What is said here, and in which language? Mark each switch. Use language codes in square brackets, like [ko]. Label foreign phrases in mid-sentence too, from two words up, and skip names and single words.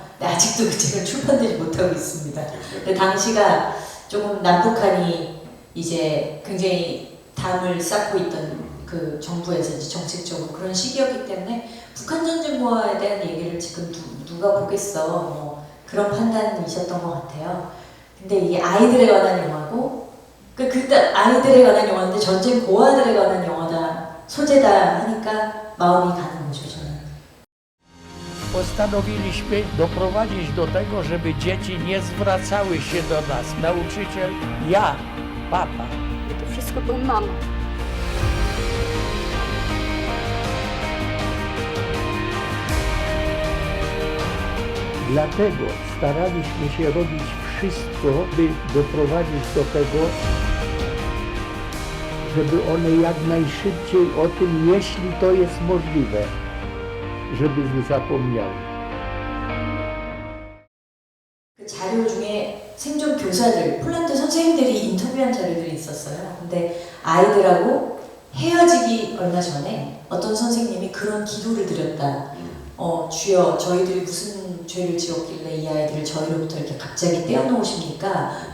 [ko] 근데 아직도 그 책은 출판되지 못하고 있습니다. 근데 당시가 조금 남북한이 이제 굉장히 담을 쌓고 있던 그 정부에서 이제 정책적으로 그런 시기였기 때문에 북한 전쟁과에 대한 얘기를 지금 누가 보겠어 그런 판단이셨던 것 같아요. 근데 이게 아이들에 관한 영화고 그때 아이들에 관한 영화인데 전쟁 고아들에 관한 영화다 소재다 하니까 마음이 가는 거죠 저는. [pl] Postanowiliśmy doprowadzić do tego, żeby dzieci nie zwracały się do nas. Nauczyciel, ja, papa. To wszystko to mama. Dlatego staraliśmy się robić wszystko, by doprowadzić do tego, żeby one jak najszybciej o tym, jeśli to jest możliwe, żeby zapomniały. [ko] 그 자료 중에 생존 교사들, 폴란드 선생님들이 인터뷰한 자료들이 있었어요. 근데 아이들하고 헤어지기 얼마 전에 어떤 선생님이 그런 기도를 드렸다. 주여, 저희들이 무슨 죄를 지었길래 이 아이들을 저희로부터 이렇게 갑자기 떼어놓으십니까?